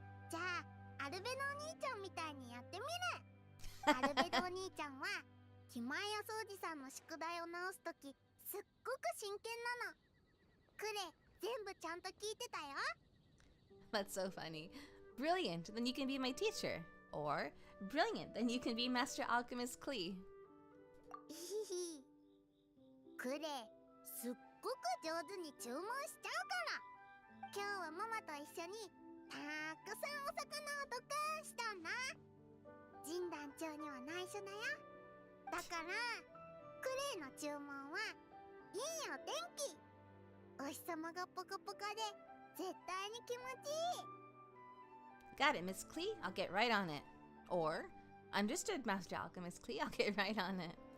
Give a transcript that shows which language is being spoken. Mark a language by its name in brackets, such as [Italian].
[Japanese] じゃあ、アルベドお兄ちゃんみたいにやってみる。アルベドお兄ちゃんは、気前屋掃除さんの宿題を直すとき、すっごく真剣なの。クレイ、全部ちゃんと聞いてたよ。 [English] That's so funny. Brilliant, then you can be my teacher. Or, brilliant, then you can be Master Alchemist Klee. [Japanese] ひひ。クレイ、すっごく上手に注文しちゃうから。今日はママと一緒にたくさんお魚をドカーンしたんだ。神団長には内緒だよ。だからクレイの注文はいいお天気。お日様がポカポカで絶対に気持ちいい。 [English] Got it, Miss Klee. I'll get right on it. Or, understood, Master Alchemist Klee. I'll get right on it.